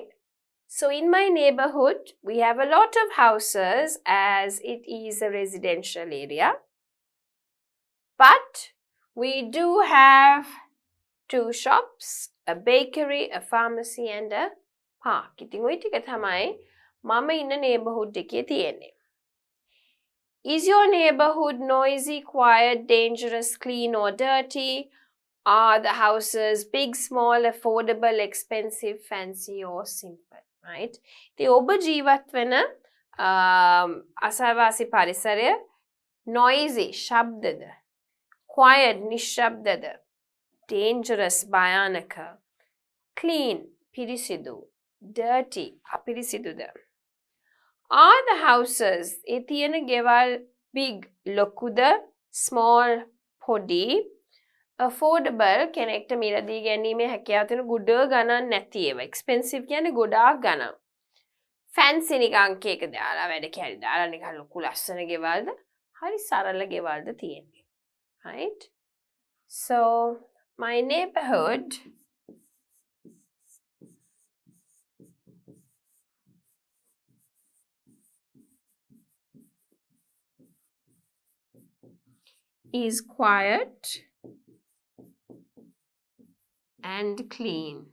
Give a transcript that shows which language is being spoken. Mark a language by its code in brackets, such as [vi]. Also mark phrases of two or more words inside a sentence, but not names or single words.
[en] So in my neighborhood, we have a lot of houses as it is a residential area. But we do have 2 shops, a bakery, a pharmacy and a park. [si] ඉතින් ඔය ටික තමයි මම ඉන්න neighborhood එකේ තියෙන්නේ. [en] Is your neighborhood noisy, quiet, dangerous, clean or dirty? Are the houses big, small, affordable, expensive, fancy or simple? Right? [si] ඉතින් ඔබ ජීවත් වෙන අසල්වාසි පරිසරය noisy, ශබ්දද? Quiet, නිශ්ශබ්දද? Dangerous, භයානක. Clean, පිරිසිදු. Dirty, අපිරිසිදුද? [en] Are the houses, [si] ඒ තියෙන ගෙවල් big, ලොකුද? Small, පොඩි? affordable කෙනෙක්ට මිලදී ගැනීමේ හැකියාව තියෙන ගොඩ ගණන් නැති ඒවා. expensive කියන්නේ ගොඩාක් ගණන්. fancy නිකන් කේක දාලා වැඩ කැරි දාලා නිකන් ලොකු ලස්සන ගෙවල්ද හරි සරල ගෙවල්ද තියෙන්නේ. [en] Right? So my neighborhood is quiet and clean.